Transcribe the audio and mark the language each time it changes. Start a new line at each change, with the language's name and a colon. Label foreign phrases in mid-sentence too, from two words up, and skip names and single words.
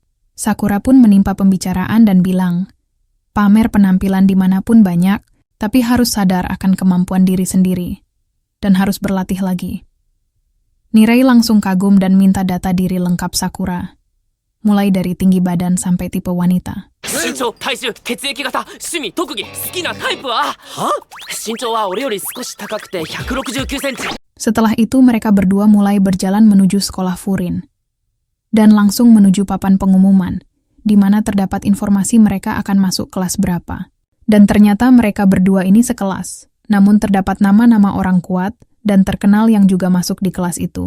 Indonesian: Sakura pun menimpa pembicaraan dan bilang, pamer penampilan dimanapun banyak, tapi harus sadar akan kemampuan diri sendiri, dan harus berlatih lagi. Nirei langsung kagum dan minta data diri lengkap Sakura. mulai dari tinggi badan sampai tipe wanita.
Japanese: 身長、体重、血液型、趣味、特技、好きなタイプは身長は俺より少し高くて169センチ。
Indonesian: Setelah itu mereka berdua mulai berjalan menuju sekolah Furin. Dan langsung menuju papan pengumuman, di mana terdapat informasi mereka akan masuk kelas berapa. Dan ternyata mereka berdua ini sekelas, namun terdapat nama-nama orang kuat dan terkenal yang juga masuk di kelas itu.